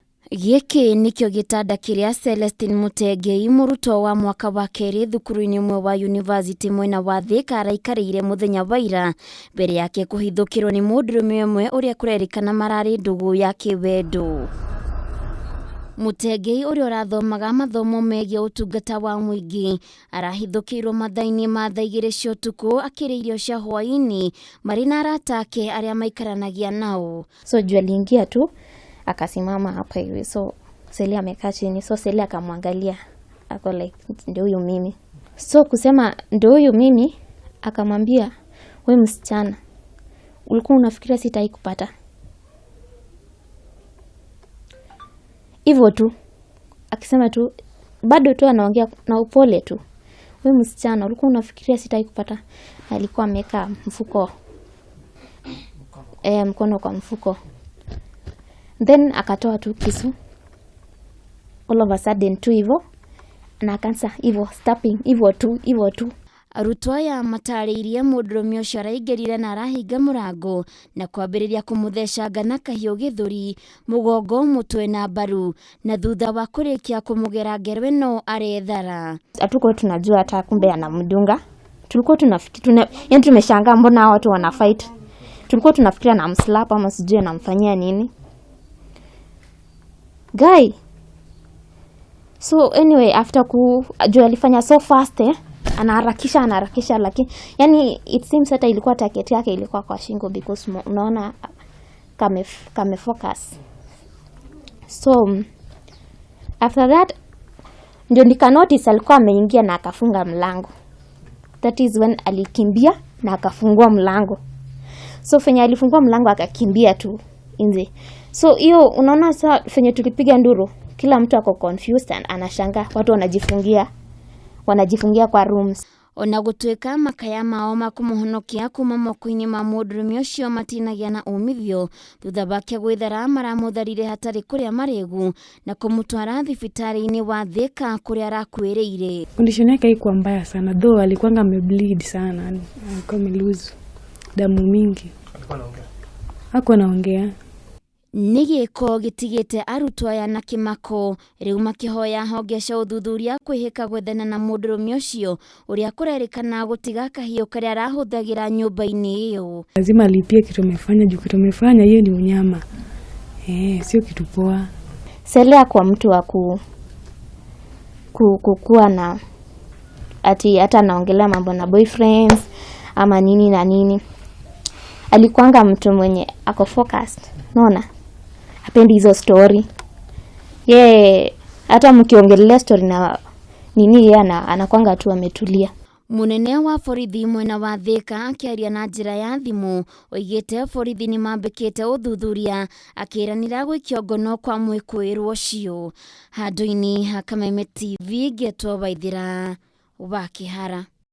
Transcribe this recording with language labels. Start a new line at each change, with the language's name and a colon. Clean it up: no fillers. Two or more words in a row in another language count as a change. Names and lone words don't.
Kikuyu: Gĩkĩ nĩkĩo gĩtanda kĩrĩa Celestine Mutengei, mũrutwo wa mwaka wa kerĩ thukuru-inĩ ũmwe wa yunivasĩtĩ mwena wa Thika araikarĩire mũthenya wa ira mbere yake kũhithũkĩrwo nĩ mũndũrũme ũmwe ũrĩa kũrerĩkana mararĩ ndũgũ ya kĩwendo. Mutengei ũrĩa ũrathomaga mathomo megiĩ ũtungata wa mũingĩ arahithũkĩirwo mathaa-inĩ ma thaa 2 cia ũtukũ akĩrĩa irio cia hwaĩ-inĩ marĩ na arata ake arĩa maikaranagia nao.
Swahili: So juu aliingia tu akasimama hapa hivi, so Celia amekaa chini, so Celia akamwangalia ako like ndio huyu mimi. So kusema ndio huyu mimi, akamwambia wewe msichana, ulikuwa unafikiria sitai kupata? Hivyo tu akisema tu, bado tu anaongea na upole tu, wewe msichana, ulikuwa unafikiria sitai kupata? Alikuwa ameka mfuko mkono kwa mfuko, then akatoa tu kisu
English: all of a sudden
Swahili: tu hivyo na akaanza hivyo stepping hivyo tu.
Kikuyu: Arutwo aya matarĩirie mũndũrũme ũcio araingĩrire na arahinga mũrango na kwambĩrĩria kũmũthecanga na kahiũ gĩthũri, mũgongo, mũtwe na mbaru, na thutha wa kũrĩkia kũmũgera ngero ĩno arethara.
Swahili: Hatukuwa tunajua hata kumbe anamdunga. Tulikuwa tunafikiria yani tumeshangaa mbona watu wana fight. Tulikuwa tunafikiria na mslap ama sijui anamfanyia nini. Guy.
English: So anyway, after
Swahili: kujua alifanya
English: so fast
Swahili: anaharakisha lakini yani
English: it seems
Swahili: hata ilikuwa target yake ilikuwa kwa shingo because unaona kame focus.
English: So after that
Swahili: ndio nika notice alikuwa ameingia na akafunga mlango.
English: That is when
Swahili: alikimbia na akafungua mlango. So fenya alifungua mlango akakimbia tu nje. So hiyo unaona sasa fenya tulipiga nduru, kila mtu ako
English: confused and
Swahili: anashangaa, watu wanajifungia kwa rooms.
Kikuyu: Ona gũtuĩka makaya mao makũmũhonokia kuma moko-inĩ ma mũndũrũme ũcio matinagia na umithio, thutha wake gwĩthara maramũtharire hatarĩ kũrĩa marĩgu na kũmũtwara thibitarĩ-inĩ wa Thika kũrĩa arakuĩrĩire.
Swahili: Condition yake haikuwa mbaya sana, though alikuwa amebleed sana, alikuwa amelose damu mingi. Hakuwa anaongea.
Kikuyu: Nĩ gĩko gĩtigĩte arutwo aya na kĩmako, rĩu makĩhoya honge cia ũthuthuria kwĩhĩka gwethana na mũndũrũme ũcio ũrĩa kũrerĩkana gũtiga kahiũ karĩa arahũthagĩra nyũmba-inĩ ĩyo.
Swahili: Lazima alipie kitu amefanya, juu kitu amefanya hiyo ni unyama. Sio kitu poa. Celia kwa mtu wa kukuwa na ati hata anaongelea mambo na boyfriends ama nini na nini. Alikuanga mtu mwenye ako focused. Naona hapendi hizo story. Hata mkiongelea story na nini yeye anakuanga tu ametulia.
Kikuyu: Munene wa borithi mwena wa Thika akĩaria na njĩra ya thimũ oigĩte borithi nĩ mambĩkĩte ũthuthuria akĩranĩra gwĩkio ngono kwa mwĩkũĩrwo ũcio. Handũ-inĩ ha Kameme TV, Ngetwo Waithĩra wa Kĩhara.